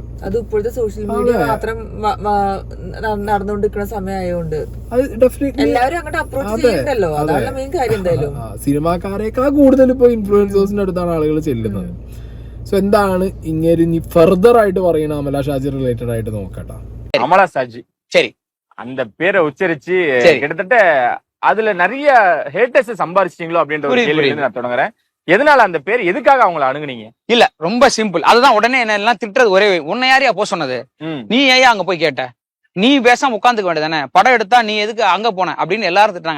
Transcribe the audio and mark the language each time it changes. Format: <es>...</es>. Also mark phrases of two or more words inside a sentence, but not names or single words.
<ml>അത് ഇപ്പോഴത്തെ സോഷ്യൽ മീഡിയ മാത്രം നടന്നുകൊണ്ടിരിക്കുന്ന സമയമായതുകൊണ്ട് അത് ഡെഫിനറ്റ്ലി എല്ലാവരും അങ്ങോട്ട് അപ്രോച്ച് ചെയ്യണ്ടല്ലോ. അതാണ് മെയിൻ കാര്യം. എന്തായാലും സിനിമാക്കാരേക്കാൾ കൂടുതൽ ഇപ്പൊ ഇൻഫ്ലുവൻസേഴ്സിന്റെ അടുത്താണ് ആളുകൾ ചെല്ലുന്നത്. സോ എന്താണ് ഇങ്ങനെ ഇനി ഫർദർ ആയിട്ട് പറയണ അമല ഷാജി റിലേറ്റഡ് ആയിട്ട് നോക്കട്ടെ.</ml> <ta>அமலா சாஜி, சரி, அந்த பேரை உச்சரிச்சு கிட்டத்தட்ட அதுல நிறைய ஹேட்டர்ஸ் சம்பாரிச்சிட்டீங்களோ அப்படின்ற ஒரு கேள்வி நான் தொடங்குறேன். எதனால அந்த பேர், எதுக்காக அவங்கள அணுகுனீங்க? இல்ல ரொம்ப சிம்பிள். அதுதான் உடனே என்ன எல்லாம் திட்டுறது ஒரே, உன்னை யாரையா போ சொன்னது, நீ ஏன் அங்க போய் கேட்ட, நீ பேசாம உட்காந்துக்க வேண்டியதானே, படம் எடுத்தா நீ எதுக்கு அங்க போன அப்படின்னு எல்லாரும் திட்டுறாங்க.</ta>